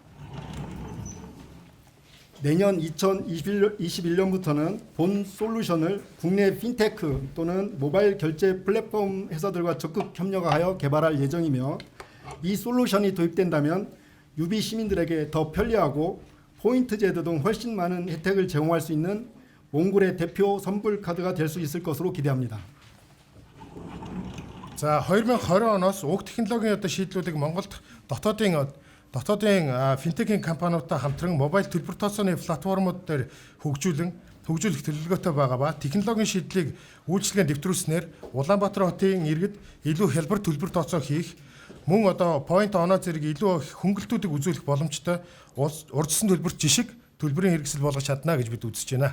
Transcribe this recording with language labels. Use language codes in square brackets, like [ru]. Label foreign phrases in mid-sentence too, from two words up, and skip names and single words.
[ko] 내년 2021년부터는 본 솔루션을 국내 핀테크 또는 모바일 결제 플랫폼 회사들과 적극 협력하여 개발할 예정이며 이 솔루션이 도입된다면 유비 시민들에게 더 편리하고 포인트 제도 등 훨씬 많은 혜택을 제공할 수 있는 몽골의 대표 선불 카드가 될 수 있을 것으로 기대합니다. [mn] За 2020 оноос уг технологийн одоо шийдлүүдийг Монголд дотоодын финтекийн компаниудтай хамтран мобайл төлбөр тооцооны платформуд дээр хөгжүүлэх төлөвлөгөөтэй байгаа ба технологийн шийдлийг үйлчилгээнд дэвтрүүлснээр Улаанбаатар хотын иргэд илүү хялбар төлбөр тооцоо хийх мөн одоо point оноо зэрэг илүү хөнгөлтүүдийг үзүүлэх боломжтой урдсан төлбөрт жишг төлбөрийн хэрэгсэл болгож чадна гэж бид үзэж байна.